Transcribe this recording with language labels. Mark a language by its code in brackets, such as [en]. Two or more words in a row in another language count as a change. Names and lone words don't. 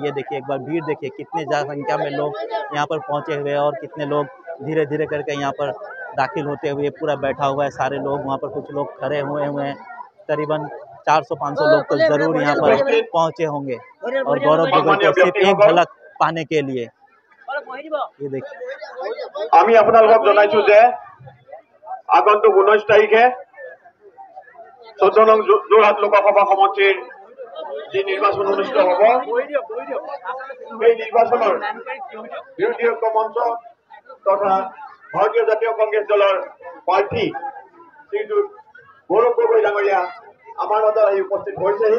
[hi] ये देखिए एक बार भीड़ देखिए, कितनी ज़्यादा संख्या में लोग यहाँ पर पहुँचे हुए हैं और कितने लोग धीरे धीरे करके यहाँ पर दाखिल होते हुए पूरा बैठा हुआ है। सारे लोग वहाँ पर, कुछ लोग खड़े हुए हैं, करीबन 400-500 लोग तो ज़रूर यहाँ पर पहुँचे होंगे और गौरव गगोई को सिर्फ एक झलक पाने के लिए। ये देखिए [as] আমি আপোনালোকক জনাইছো যে আগন্তুক 19 তাৰিখে 14 নং যোৰহাট লোকসভা সমষ্টিৰ যি নিৰ্বাচন অনুষ্ঠিত হ'ব সেই নিৰ্বাচনৰ বিৰোধী ঐক্য মঞ্চ তথা ভাৰতীয় জাতীয় কংগ্ৰেছ দলৰ প্ৰাৰ্থী শ্ৰীযুত গৌৰৱ গগৈ ডাঙৰীয়া আমাৰ মাজত আহি উপস্থিত হৈছেহি।